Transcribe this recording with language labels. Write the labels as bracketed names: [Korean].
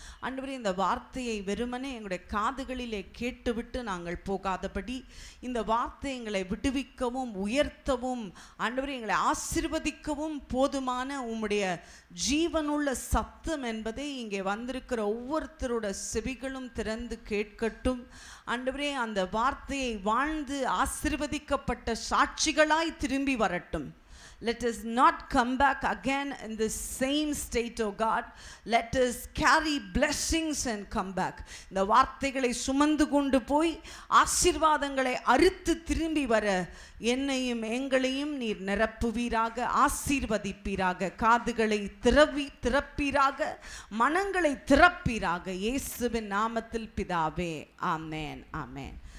[Tamil] ஆண்டவரே, இந்த வார்த்தையை வெறுமனே எங்களுடைய காதுகளிலே கேட்டுவிட்டு நாங்கள் போகாதபடி, இந்த வார்த்தை எங்களை விடுவிக்கவும் உயர்த்தவும், ஆண்டவரே எங்களை ஆசீர்வதிக்கவும் போதுமான உம்முடைய ஜீவனுள்ள சத்தம் என்பதை இங்கே வந்திருக்கிற ஒவ்வொருத்தரோட செவிகளும் திறந்து கேட்கட்டும். ஆண்டவரே, அந்த வார்த்தையை வாழ்ந்து ஆசீர்வதிக்கப்பட்ட சாட்சிகளாய் திரும்பி வரட்டும். [English] Let us not come back again in the same state, oh God. Let us carry blessings and come back. [Tamil] இந்த வார்த்தைகளை சுமந்து கொண்டு போய் ஆசீர்வாதங்களை அறுத்து திரும்பி வர என்னையும் எங்களையும் நீர் நிரப்புவீராக, ஆசீர்வதிப்பீராக. காதுகளை திறப்பீராக, மனங்களை திறப்பீராக. இயேசுவின் நாமத்தில் பிதாவே, ஆமென், ஆமென்.